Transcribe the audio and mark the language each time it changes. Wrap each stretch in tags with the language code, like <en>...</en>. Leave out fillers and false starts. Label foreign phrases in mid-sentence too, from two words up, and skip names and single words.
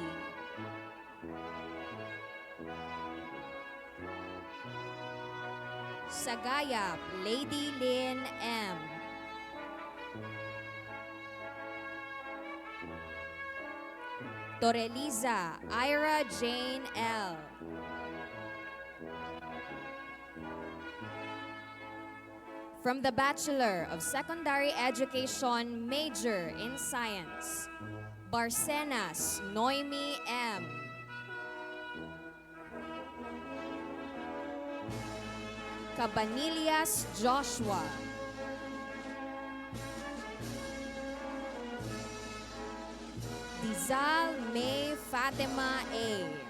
<en>Sagayap Lady Lynn M. Toreliza Ira Jane L. From the Bachelor of Secondary Education, major in Science, Barcenas Noemi M. Cabanillas Joshua. Dizal May Fatima A.</en>